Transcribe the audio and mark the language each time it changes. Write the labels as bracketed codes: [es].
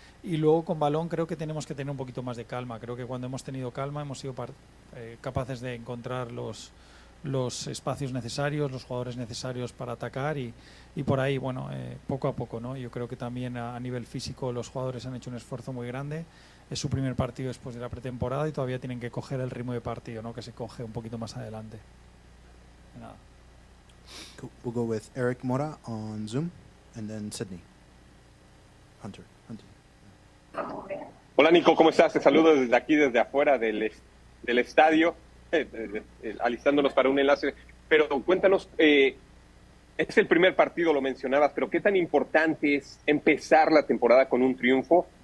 [es] Y luego con balón creo que tenemos que tener un poquito más de calma. Creo que cuando hemos tenido calma hemos sido capaces de encontrar los espacios necesarios, los jugadores necesarios para atacar, y por ahí, bueno, poco a poco, ¿no? Yo creo que también a nivel físico los jugadores han hecho un esfuerzo muy grande. Es su primer partido después de la pretemporada y todavía tienen que coger el ritmo de partido, ¿no?, que se coge un poquito más adelante. Nada. [en] Cool. We'll go with Eric Mora on Zoom, and then Sydney. Hunter. [es] Hola Nico, ¿cómo estás? Te saludo desde aquí, desde afuera del estadio, alistándonos para un enlace. Pero cuéntanos, es el primer partido, lo mencionabas, pero ¿qué tan importante es empezar la temporada con un triunfo?